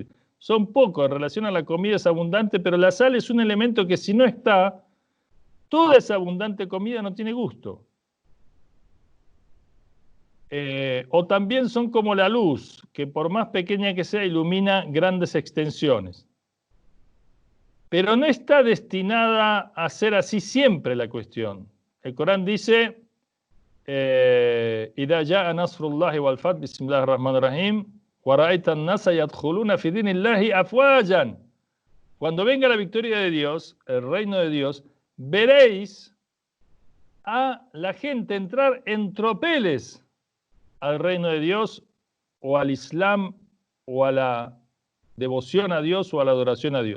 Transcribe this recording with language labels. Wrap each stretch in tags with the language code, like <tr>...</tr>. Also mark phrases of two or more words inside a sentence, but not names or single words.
<es>Son pocos en relación a la comida, es abundante, pero la sal es un elemento que si no está, toda esa abundante comida no tiene gusto. O también son como la luz, que por más pequeña que sea, ilumina grandes extensiones. Pero no está destinada a ser así siempre la cuestión. El Corán dice,</es> <ar>إِذَا جَاءَ نَصْرُ اللَّهِ وَالْفَتْحُ بِسْمِ اللَّهِ الرَّحْمَنِ الرَّحِيمِ وَرَأَيْتَ النَّاسَ يَدْخُلُونَ فِي دِينِ اللَّهِ أَفْوَاجًا.</ar> <es>Cuando venga la victoria de Dios, el reino de Dios, veréis a la gente entrar en tropeles al reino de Dios o al Islam o a la devoción a Dios o a la adoración a Dios.</es>